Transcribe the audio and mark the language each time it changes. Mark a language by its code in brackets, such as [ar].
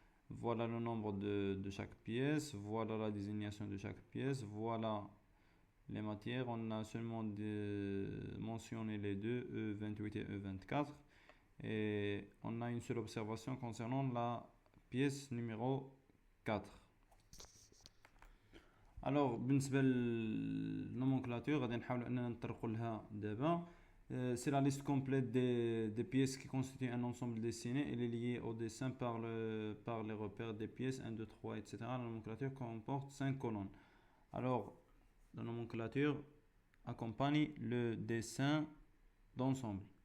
[fr] Voilà le nombre de chaque pièce. Voilà la désignation de chaque pièce. Voilà les matières. On a seulement mentionné les deux, E28 et E24. Et on a une seule observation concernant la pièce numéro 4. [ar] Alors بالنسبة للنومنكلاتور غادي نحاول اننا نطرقوا لها دابا. [fr] C'est la liste complète des pièces qui constituent un ensemble dessiné. Elle est liée au dessin par les repères des pièces 1, 2, 3, etc. La nomenclature comporte 5 colonnes. Alors, la nomenclature accompagne le dessin d'ensemble.